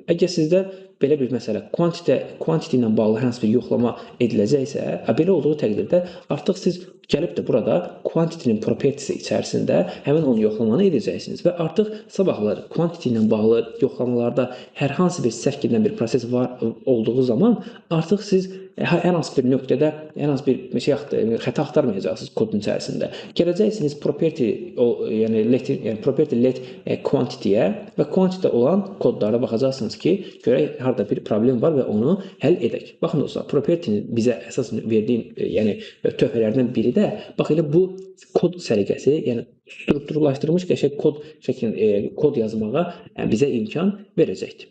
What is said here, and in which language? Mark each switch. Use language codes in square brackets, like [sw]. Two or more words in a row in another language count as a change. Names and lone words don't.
[az] Əgər sizdə belə bir məsələ quantity ilə bağlı hər hansı bir yoxlama ediləcəksə, belə olduğu təqdirdə artıq siz gəlib də burada quantity-nin propertisi içərisində həmin onun yoxlamanı edəcəksiniz və artıq sabahları quantity ilə bağlı yoxlamalarda hər hansı bir səhv gedən bir proses var olduğu zaman artıq siz hər hansı bir nöqtədə hər hansı bir xəta axtarmayacaqsınız kodun içərisində. Gələcəksiniz [en] property let quantity-yə [az] və quantity-də olan kodlara baxacaqsınız ki, görək harada bir problem var və onu həll edək. Baxın dostlar, property-nin bizə əsas verdiyi töhfələrdən biri də bax elə bu kod səliqəsi, yəni strukturlaşdırılmış qəşəng kod yazmağa bizə imkan verəcəkdir.